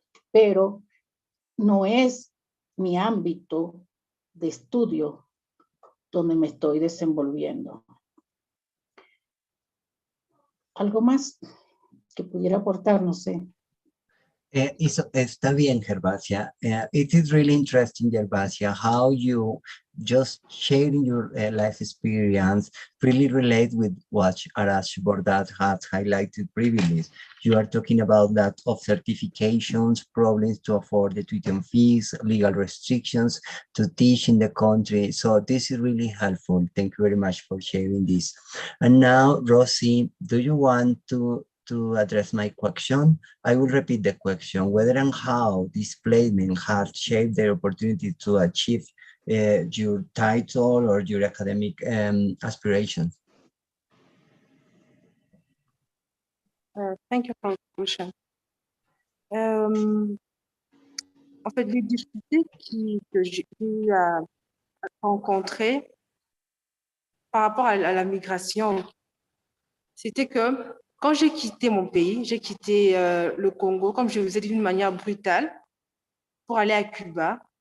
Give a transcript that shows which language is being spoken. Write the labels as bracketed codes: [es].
[es] Pero no es mi ámbito de estudio donde me estoy desenvolviendo. ¿Algo más que pudiera aportar? No sé. Está bien, Gerbasia. [en] It is really interesting, Gerbasia, how you just sharing your life experience really relate with what Arash Bordat has highlighted previously. You are talking about that of certifications, problems to afford the tuition fees, legal restrictions to teach in the country. So this is really helpful. Thank you very much for sharing this. And now, Rossi, do you want to address my question? I will repeat the question: whether and how displacement has shaped the opportunity to achieve your title or your academic aspirations. Thank you for the question. [fr] En fait, les difficultés que j'ai eu à rencontrer par rapport à la migration, c'était que quand j'ai quitté mon pays, j'ai quitté le Congo, comme je vous ai dit, d'une manière brutale, pour aller à Cuba.